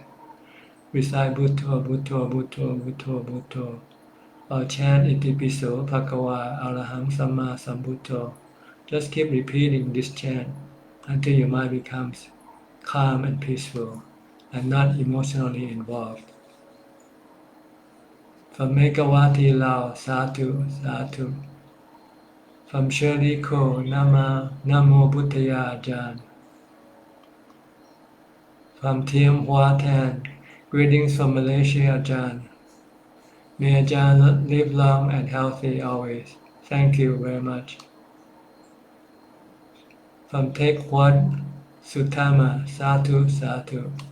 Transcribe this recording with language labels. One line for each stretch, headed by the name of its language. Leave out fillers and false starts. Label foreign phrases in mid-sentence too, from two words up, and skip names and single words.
Pali: Recite Bhutto, Bhutto, Bhutto, Bhutto, Bhutto.
English: Or chant
Pali: Itipiso Bhagava Araham Samma Sambuddho.
English: Just keep repeating this chant until your mind becomes calm and peaceful and not emotionally involved. From Megawati Lao,
Pali: Sadhu, Sadhu.
English: From Shirley Ko,
Pali: Namo Buddhaya
English: Ajahn. From Thiem Hoa Tan, greetings from Malaysia Ajahn. May Ajahn live long and healthy always. Thank you very much. From Take Wat Sutama,
Pali: Sadhu, Sadhu.